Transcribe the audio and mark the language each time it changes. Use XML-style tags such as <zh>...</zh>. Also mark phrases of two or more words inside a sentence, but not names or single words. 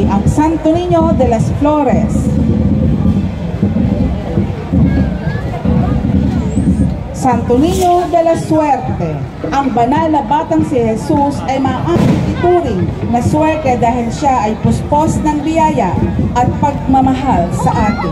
<tl>Santo Niño de las Flores, Santo Niño de la Suerte. Ang banal na batang si Jesus ay maaaring ituring na swerte dahil siya ay puspos ng biyaya at pagmamahal sa atin.</tl>